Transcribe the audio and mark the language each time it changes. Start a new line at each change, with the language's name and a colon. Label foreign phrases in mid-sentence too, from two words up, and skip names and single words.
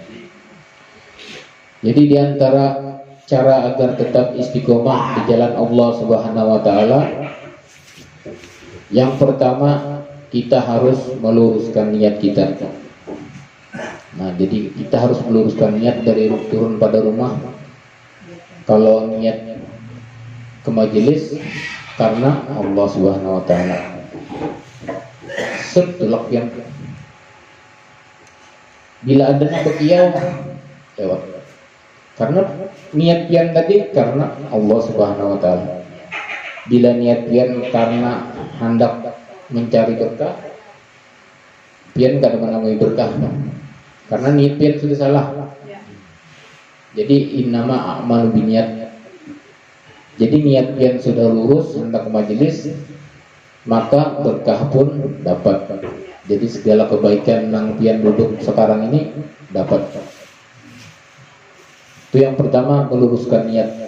Indonesian: Jadi di antara cara agar tetap istiqomah di jalan Allah
Arabic: Subhanahu wa taala,
Indonesian: yang pertama kita harus meluruskan niat kita. Nah, jadi kita harus meluruskan niat dari turun pada rumah. Kalau niat ke majelis karena Allah
Arabic: Subhanahu wa taala.
Indonesian: Setulak yang bila adanya bekiau lewat. Karena niat pian tadi karena Allah
Arabic: Subhanahu wa taala.
Indonesian: Bila niat pian karena hendak mencari berkah, pian kada menemui berkah. Karena niat pian sudah salah. Jadi
Arabic: innama a'malu binniyat.
Indonesian: Jadi niat pian sudah lurus hendak ke majelis, maka berkah pun dapat. Jadi segala kebaikan yang pian duduk sekarang ini dapat. Itu yang pertama, meluruskan niat.